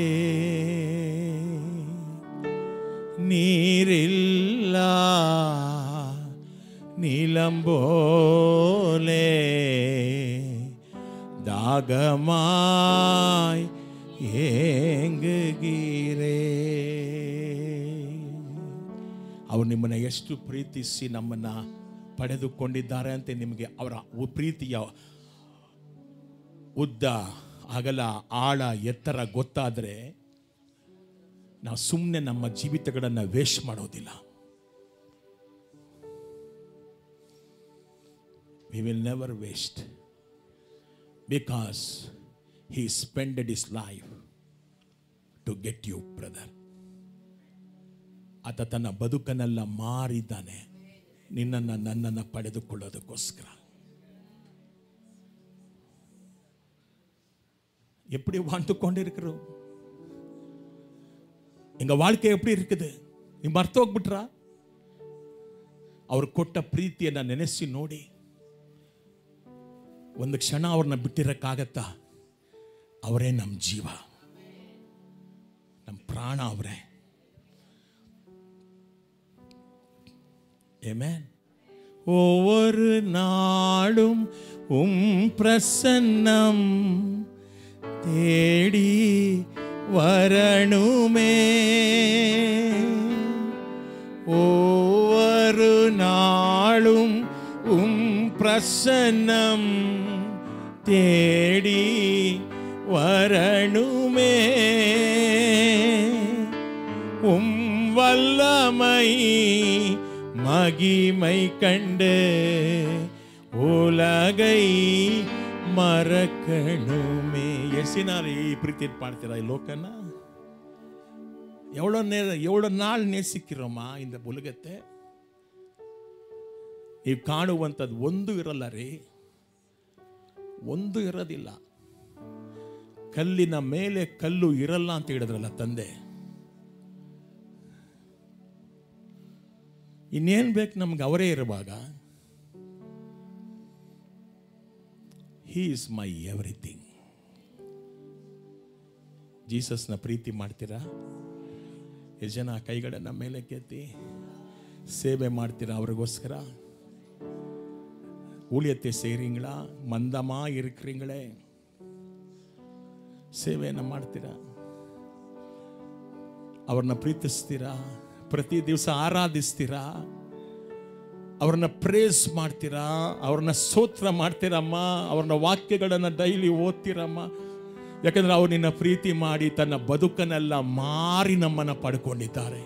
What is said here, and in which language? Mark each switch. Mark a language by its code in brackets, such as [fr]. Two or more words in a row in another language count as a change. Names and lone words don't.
[ta] நீரில்லா நிலம்போலே தாகமாய் ஏங்குகிறே. [kn] ಅವರು ನಿಮ್ಮನ್ನು ಎಷ್ಟು ಪ್ರೀತಿಸಿ ನಮ್ಮನ್ನ ಪಡೆದುಕೊಂಡಿದ್ದಾರೆ ಅಂತ ನಿಮಗೆ ಅವರ ಪ್ರೀತಿಯ ಉದ್ದ, ಅಗಲ, ಆಳ, ಎತ್ತರ ಗೊತ್ತಾದರೆ ನಾವು ಸುಮ್ಮನೆ ನಮ್ಮ ಜೀವಿತಗಳನ್ನು ವೇಸ್ಟ್ ಮಾಡೋದಿಲ್ಲ. [en] We will never waste, because he spent his life to get you, brother. [kn] ಆತ ತನ್ನ ಬದುಕನ್ನೆಲ್ಲ ಮಾರಿದ್ದಾನೆ ನಿನ್ನನ್ನು ನನ್ನನ್ನು ಪಡೆದುಕೊಳ್ಳೋದಕ್ಕೋಸ್ಕರ. [ta] எப்படி வாழ்ந்து கொண்டிருக்கிறோம்? எங்க வாழ்க்கை எப்படி இருக்குது? [kn] ನೀವು ಮರ್ತೋಗ್ಬಿಟ್ರ? ಅವ್ರು ಕೊಟ್ಟ ಪ್ರೀತಿಯನ್ನು ನೆನೆಸಿ ನೋಡಿ. ಒಂದು ಕ್ಷಣ ಅವ್ರನ್ನ ಬಿಟ್ಟಿರಕ್ಕಾಗತ್ತಾ? ಅವರೇ ನಮ್ಮ ಜೀವ, ನಮ್ಮ ಪ್ರಾಣ ಅವರೇ. [ta] ஆமென். ஒவ்வொரு நாளும் பிரசன்னம் தேடி வரணுமே, ஒவ்வொரு நாளும் பிரசன்னம் தேடி வரணுமே, வல்லமை மகிமை கண்டு உலகை ಮರಕಣುಮೆ. [kn] ಎಸಿನಾರು ಈ ಪ್ರೀತಿ ಮಾಡ್ತೀರಾ ಈ ಲೋಕನ? [ta] எவ்வளவு நாள் நேசிக்கிறோம் இந்த உலகத்தை. [kn] ನೀವು ಕಾಣುವಂಥದ್ದು ಒಂದು ಇರಲ್ಲ ರೀ, ಒಂದು ಇರೋದಿಲ್ಲ. ಕಲ್ಲಿನ ಮೇಲೆ ಕಲ್ಲು ಇರಲ್ಲ ಅಂತ ಹೇಳಿದ್ರಲ್ಲ ತಂದೆ. ಇನ್ನೇನು ಬೇಕು ನಮ್ಗೆ ಅವರೇ ಇರುವಾಗ? [en] He is my everything. [kn] ಜೀಸಸ್ನ ಪ್ರೀತಿ ಮಾಡ್ತೀರಾ? ಎಷ್ಟು ಜನ ಕೈಗಳನ್ನು ಮೇಲೆ ಕೆತ್ತಿ ಸೇವೆ ಮಾಡ್ತೀರಾ ಅವ್ರಿಗೋಸ್ಕರ? [ta] ஊழியத்தை செய்கிறீங்களா? மந்தமா இருக்கிறீங்களே, [kn] ಸೇವೆಯನ್ನು ಮಾಡ್ತೀರಾ? ಅವ್ರನ್ನ ಪ್ರೀತಿಸ್ತೀರಾ? ಪ್ರತಿ ದಿವಸ ಆರಾಧಿಸ್ತೀರಾ? ಅವ್ರನ್ನ ಪ್ರೇಸ್ ಮಾಡ್ತೀರಾ? ಅವ್ರನ್ನ ಸ್ತೋತ್ರ ಮಾಡ್ತೀರಮ್ಮ? ಅವ್ರನ್ನ ವಾಕ್ಯಗಳನ್ನು ಡೈಲಿ ಓದ್ತೀರಮ್ಮ? ಯಾಕಂದ್ರೆ ಅವ್ರು ನಿನ್ನ ಪ್ರೀತಿ ಮಾಡಿ ತನ್ನ ಬದುಕನ್ನೆಲ್ಲ ಮಾರಿ ನಮ್ಮನ್ನು ಪಡ್ಕೊಂಡಿದ್ದಾರೆ.